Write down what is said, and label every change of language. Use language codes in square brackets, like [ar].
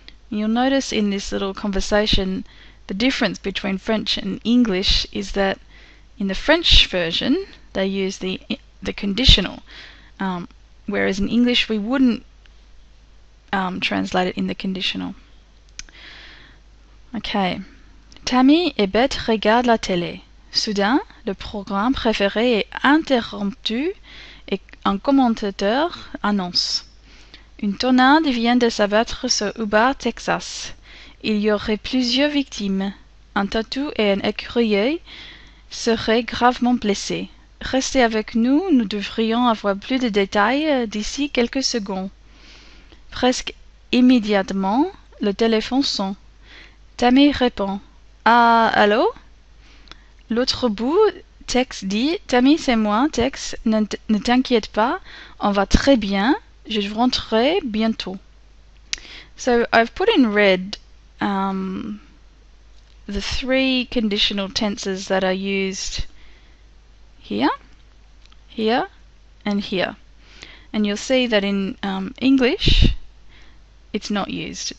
[en] You'll notice in this little conversation the difference between French and English is that in the French version they use the conditional, whereas in English we wouldn't translate it in the conditional. Okay. [fr] Tammy et Beth regardent la télé. Soudain, le programme préféré est interrompu et un commentateur annonce: Une tornade vient de s'abattre sur Ubar, Texas. Il y aurait plusieurs victimes. Un tatou et un écureuil seraient gravement blessés. Restez avec nous, nous devrions avoir plus de détails d'ici quelques secondes. Presque immédiatement, le téléphone sonne. Tammy répond: Ah, allô? L'autre bout, Tex dit: Tammy, c'est moi, Tex, ne t'inquiète pas, on va très bien, je rentrerai bientôt. [en] So I've put in red the three conditional tenses that are used here, here, and here. And you'll see that in English, it's not used.